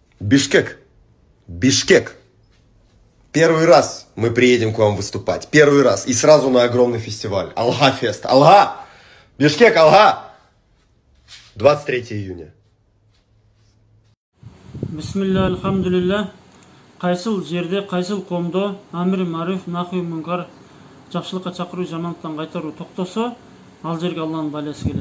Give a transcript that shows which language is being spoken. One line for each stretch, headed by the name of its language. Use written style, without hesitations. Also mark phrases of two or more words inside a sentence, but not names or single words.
Russian: Бишкек. Бишкек. Первый раз мы приедем к вам выступать. Первый раз. И сразу на огромный фестиваль. Алга-фест. Алга! Бишкек, Алга! 23 июня.
Arabic: بسم الله، الحمد لله.
Kyrgyz: Кайсыл жерде, кайсыл коомдо
Arabic: أمر معروف نهي منكر
Kyrgyz: жакшылыкка чакыруу, жамандыктан кайтаруу токтосо, ал жерге Алланын баласы келет.